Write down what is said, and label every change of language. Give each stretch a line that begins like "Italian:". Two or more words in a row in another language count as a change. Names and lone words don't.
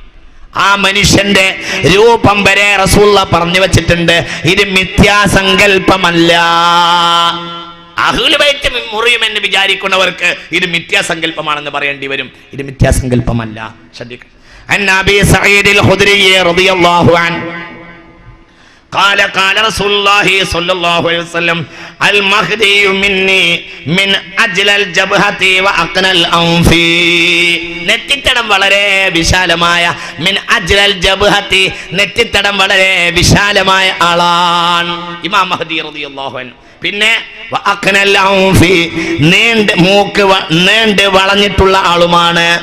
Malayalam: ആ മനുഷ്യന്റെ രൂപം വരെ റസൂലുള്ള പറഞ്ഞു വെച്ചിട്ടുണ്ട്. ഇത് മിഥ്യാസങ്കല്പമല്ല.
Arabic: أهل البيت
Malayalam: മുറിയുമെന്ന് വിചാരിക്കുന്നവർക്ക് ഇത് മിഥ്യാസങ്കല്പമാണെന്ന് പറയേണ്ടി വരും. ഇത് മിഥ്യാസങ്കല്പമല്ല, ശ്രദ്ധിക്കണം.
Arabic: عن أبي سعيد الخدري رضي الله عنه قال رسول الله صلى الله عليه وسلم المهدي مني من أجل الجبهة وأقنى الأنف.
Malayalam: നെറ്റിത്തടം വളരെ വിശാലമായ
Arabic: من أجل الجبهة,
Malayalam: നെറ്റിത്തടം വളരെ വിശാലമായ ആളാണ് ഇമാം മഹ്ദി
Arabic: رضي الله عنه.
Malayalam: പിന്നെ
Arabic: وأقنى الأنف,
Malayalam: നീണ്ട് വളഞ്ഞിട്ടുള്ള ആളുമാണ്.